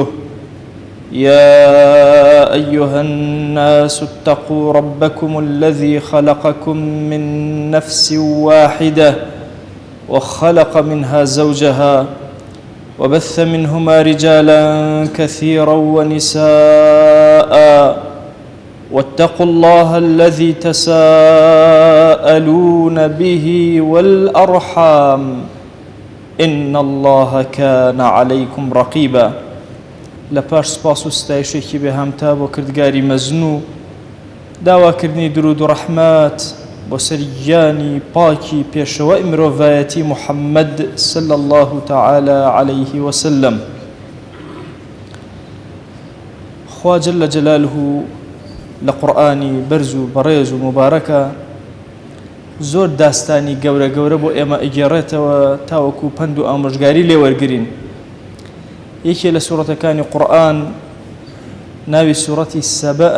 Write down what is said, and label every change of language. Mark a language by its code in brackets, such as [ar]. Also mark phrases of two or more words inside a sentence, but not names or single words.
[ar] يا أيها الناس اتقوا ربكم الذي خلقكم من نفس واحدة وخلق منها زوجها وبث منهما رجالا كثيرا ونساء، واتقوا الله الذي تساءلون به والأرحام إن الله كان عليكم رقيبا. [ckb] لپاش سپاس و ستایشێکی بێهامتا بۆ کردگاری مەزن و داواکردنی درود و ڕەحمات بۆ سەرگیانی پاکی پێشەوەی مرۆڤایەتی محەممەد [ar] صلی الله تعالى عليه وسلم. [ckb] خوا [ar] جل جلاله [ckb] لە قورئانی بەرز و بەڕێز و مبارەکە زۆر داستانی گەورە گەورە بۆ ئێمە ئەگێڕێتەوە تاوەکو پند و ئامۆژگاری لێوەرگرین. یەکێ لە سوورەتەکانی قورئان ناوی سوورەتی سەبەئە.